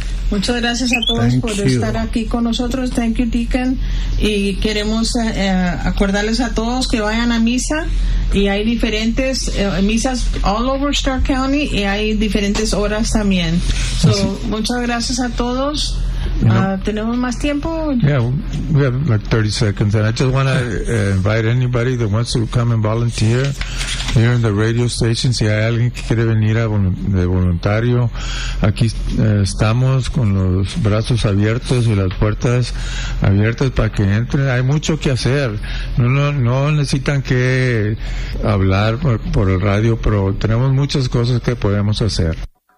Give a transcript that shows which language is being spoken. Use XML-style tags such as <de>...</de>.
<es>Muchas gracias a todos estar aquí con nosotros.</es> <en>Thank you, Deacon.</en> <es>Y queremos acordarles a todos que vayan a misa. Y hay diferentes misas</es> <en>all over</en> <es>Stark County, y hay diferentes horas también. So, muchas gracias a todos. ¿Tenemos más tiempo?</es> <en>Yeah, we have like 30 seconds. And I just want to invite anybody that wants to come and volunteer here in the radio station.</en> <es>Si hay alguien que quiere venir de voluntario, aquí estamos con los brazos abiertos y las puertas abiertas para que entren. Hay mucho que hacer. No necesitan que hablar por el radio, pero tenemos muchas cosas que podemos hacer.</es>